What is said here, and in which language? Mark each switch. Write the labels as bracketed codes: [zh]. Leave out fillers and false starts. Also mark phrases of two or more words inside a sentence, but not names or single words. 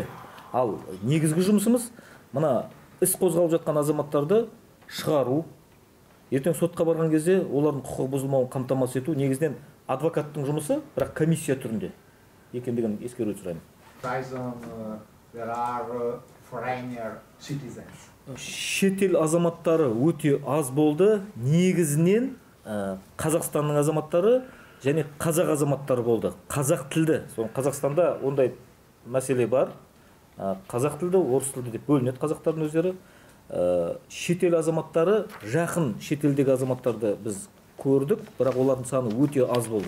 [kk] Ал негізгі жұмысымыз мына іс қозғалып жатқан азаматтарды шығару, ертең сотқа барған кезде олардың құқығы бұзылмауын қамтамасыз ету негізінен адвокаттың жұмысы, бірақ комиссия түрінде екендігін ескеруді сұраймын. [en] There are foreigner citizens. [kk] Шетел азаматтары өте аз болды. Негізінен Қазақстанның азаматтары және қазақ азаматтары болды. Қазақ тілді. Қазақстанда ондай мәселе бар. Қазақ тілді, орыс тілді деп бөлінеді қазақтардың өздері. Шетел азаматтары, жақын шетелдегі азаматтарды біз көрдік, бірақ олардың саны өте аз болды.